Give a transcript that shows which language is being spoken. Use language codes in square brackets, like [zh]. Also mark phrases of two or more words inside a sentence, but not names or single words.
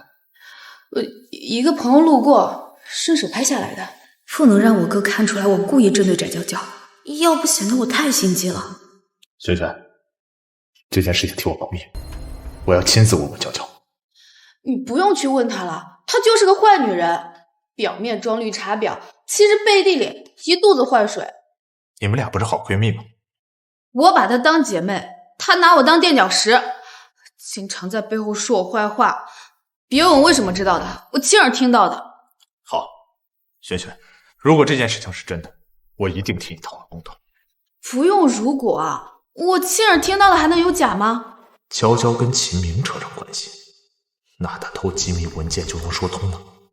[zh] 一個朋友路過，順手拍下來的。不能讓我哥看出来我故意針對翟娇娇，要不顯得我太心機了。萱萱，這件事情替我保密，我要親自問問娇嬌。你不用去問她了，她就是個壞女人，表面裝綠茶婊，其實背地裡一肚子壞水。你們倆不是好閨蜜嗎？我把她當姐妹，她拿我當墊腳石，经常在背後說我壞話。別問我為什麼知道的，我親耳聽到的。好，萱萱，如果這件事情是真的，我一定替你讨回公道。不用如果啊，我親耳聽到的還能有假嗎？娇娇跟秦明扯上關係，那他偷机密文件就能說通了。